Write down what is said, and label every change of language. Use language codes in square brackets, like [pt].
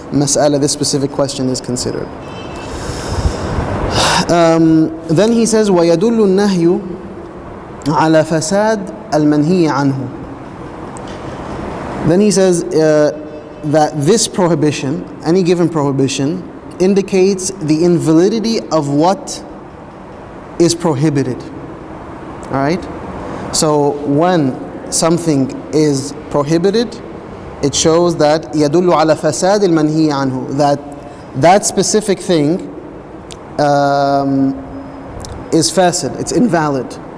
[en] mas'ala, this specific question is considered. Then he says [ar] وَيَدُلُّ النَّهْيُ عَلَى فَسَادِ الْمَنْهِيِ عَنْهُ. [en] Then he says that this prohibition, any given prohibition, indicates the invalidity of what is prohibited. Alright? So when something is prohibited, it shows that [ar] يدل على فساد المنهي عنه, [en] that specific thing is fasid, it's invalid.